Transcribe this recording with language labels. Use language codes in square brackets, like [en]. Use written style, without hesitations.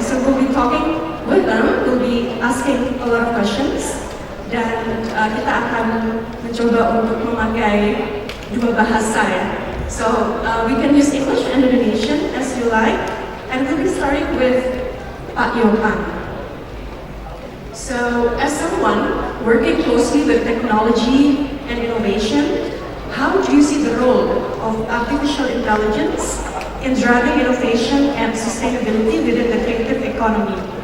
[en] So we'll be talking with them. We'll be asking a lot of questions. [id] Dan kita akan mencoba untuk memakai dua bahasa ya. [en] So we can use English and Indonesian as you like. And we'll be starting with Pak Yopan. So as someone working closely with technology and innovation, how do you see the role of artificial intelligence in driving innovation and sustainability within the creative economy?